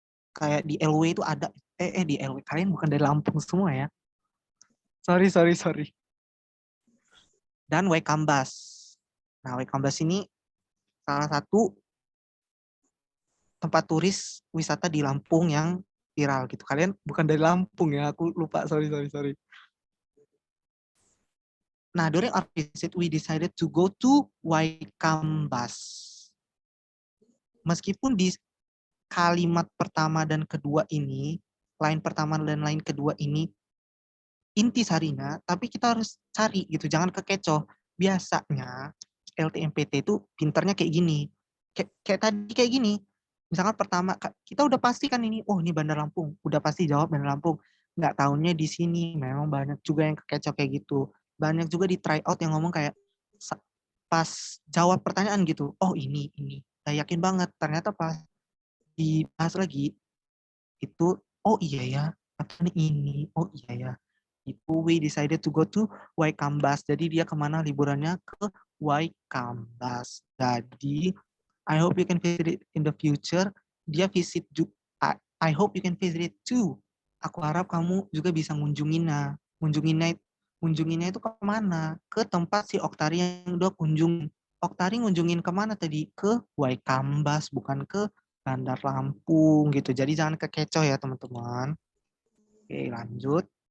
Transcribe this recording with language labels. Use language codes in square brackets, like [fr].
[id] Kayak di LW itu ada, di LW, kalian bukan dari Lampung semua ya. Sorry. Dan Waikambas. Nah, Waikambas ini salah satu tempat turis wisata di Lampung yang viral gitu. Kalian bukan dari Lampung ya, aku lupa, sorry. [en] Nah, during our visit, we decided to go to Waikambas. [id] Meskipun di kalimat pertama dan kedua ini, line pertama dan line kedua ini inti sarinya, tapi kita harus cari gitu, jangan kekecoh. Biasanya LTMPT itu pinternya kayak gini. Kayak tadi kayak gini. Misalkan pertama kita udah pasti kan ini, oh ini Bandar Lampung, udah pasti jawab Bandar Lampung. Nggak tahunya di sini, memang banyak juga yang kekecoh kayak gitu. Banyak juga di try out yang ngomong kayak pas jawab pertanyaan gitu, oh ini. Saya yakin banget, ternyata pas dibahas lagi itu, oh iya ya, apa ini, oh iya ya. Itu [en] we decided to go to Waikambas. [id] Jadi dia kemana liburannya? Ke Waikambas. Jadi [en] I hope you can visit it in the future. [id] Dia visit juga. [en] I hope you can visit it too. [id] Aku harap kamu juga bisa ngunjunginnya. Ngunjunginnya itu kemana? Ke tempat si Oktari yang udah kunjung. Oktari ngunjungin kemana tadi? Ke Waikambas, bukan ke Bandar Lampung gitu. Jadi jangan kekecoh ya teman-teman. Oke, lanjut.